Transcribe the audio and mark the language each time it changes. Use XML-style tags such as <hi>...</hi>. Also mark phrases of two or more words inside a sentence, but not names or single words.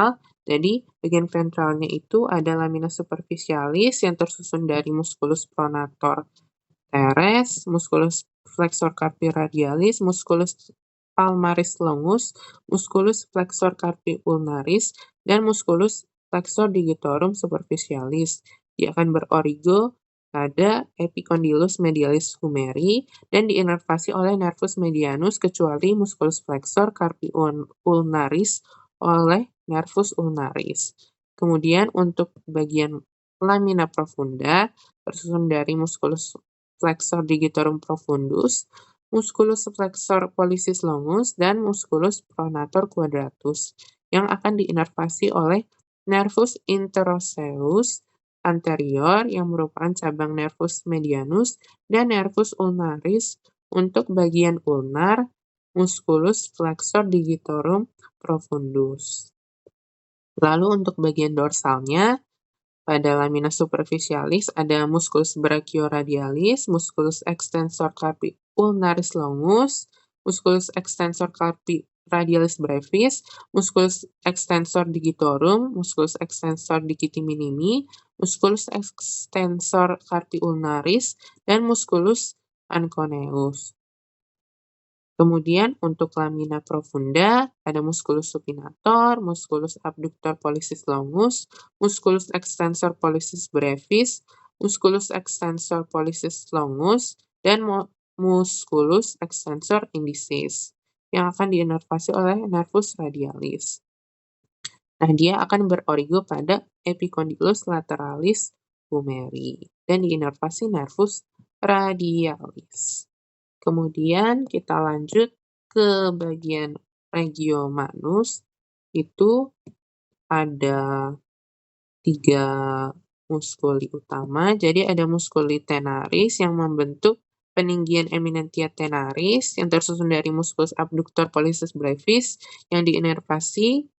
<id>Jadi bagian ventralnya itu ada lamina superficialis yang tersusun dari musculus pronator teres, musculus flexor carpi radialis, musculus palmaris longus, musculus flexor carpi ulnaris, dan musculus flexor digitorum superficialis. Dia akan berorigo pada epicondylus medialis humeri dan diinervasi oleh nervus medianus kecuali musculus flexor carpi ulnaris oleh nervus ulnaris. Kemudian untuk bagian lamina profunda tersusun dari musculus flexor digitorum profundus, musculus flexor pollicis longus, dan musculus pronator quadratus yang akan diinervasi oleh nervus interosseus anterior yang merupakan cabang nervus medianus dan nervus ulnaris. Untuk bagian ulnar, musculus flexor digitorum profundus. Lalu untuk bagian dorsalnya, pada lamina superficialis ada musculus brachioradialis, musculus extensor carpi ulnaris longus, musculus extensor carpi radialis brevis, musculus extensor digitorum, musculus extensor digiti minimi, musculus extensor carpi ulnaris, dan musculus anconeus. Kemudian untuk lamina profunda ada musculus supinator, musculus abductor pollicis longus, musculus extensor pollicis brevis, musculus extensor pollicis longus, dan musculus extensor indicis yang akan diinervasi oleh nervus radialis. Nah, dia akan berorigo pada epicondylus lateralis humeri dan diinervasi nervus radialis. Kemudian kita lanjut ke bagian regio manus, itu ada 3 muskuli utama. Jadi ada muskuli tenaris yang membentuk peninggian eminentia tenaris yang tersusun dari musculus abductor pollicis brevis yang diinervasi</id>